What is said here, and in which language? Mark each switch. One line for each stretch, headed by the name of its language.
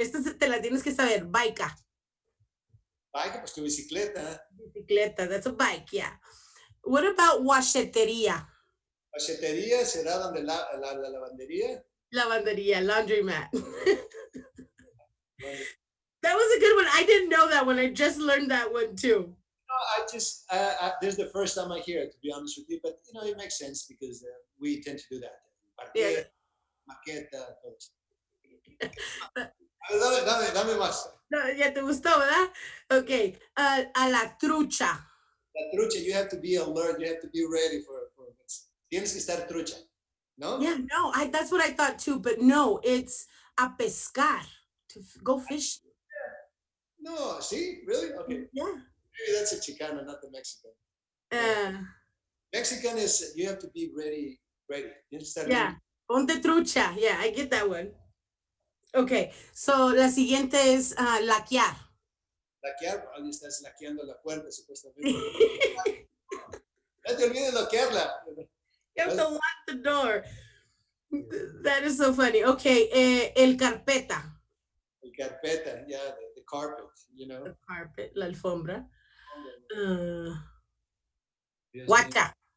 Spanish: Esto te la tienes que saber.
English: Bike.
Spanish: Bike, pues tu bicicleta.
English: Bicicleta. That's a bike, yeah. What about washetería?
Spanish: Washetería será donde la lavandería. Lavandería, laundromat.
English: That was a good one. I didn't know that one. I just learned that one too. This is the first time I hear it, to be honest with you, but it makes sense because we tend to do that. Yeah.
Spanish: Maqueta, dame más. No, ya te gustó, ¿verdad? Ok. A la trucha. La trucha,
English: you have to be alert. You have to be ready for this.
Spanish: Tienes que estar trucha, ¿no?
English: Yeah, no, that's what I thought too, but no, it's
Spanish: a pescar,
English: to go fish. No, see, really? Okay. Yeah. Maybe that's a Chicano, not the Mexican. Mexican is you have to be ready. You start Yeah.
Spanish: Ponte trucha.
English: Yeah, I get that one. Okay, so
Spanish: la siguiente es laquear. Laquear, ahí estás laqueando la puerta, supuestamente. No te olvides laquearla.
English: You have to lock the door. That is so funny. Okay,
Spanish: el carpeta. El carpeta,
English: yeah, the carpet, you know. The carpet,
Spanish: la alfombra.
English: Uh,
Spanish: Dios mío. guacha.